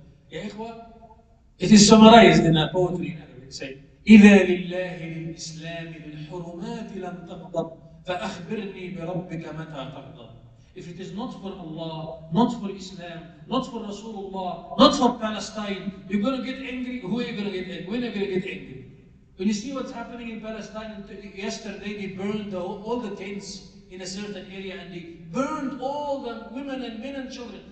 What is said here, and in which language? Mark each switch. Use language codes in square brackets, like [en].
[ar] Ya ikhwa, it is summarized in a poetry in Arabic. [en] Say, [ar] إذا لله للإسلام بالحرمات لم تغضب فأخبرني بربك متى تغضب. [en] If it is not for Allah, not for Islam, not for Rasulullah, not for Palestine, you're going to get angry. Who are you going to get angry? When are you going to get angry? When you see what's happening in Palestine, yesterday they burned all the tents in a certain area and they burned all the women and men and children.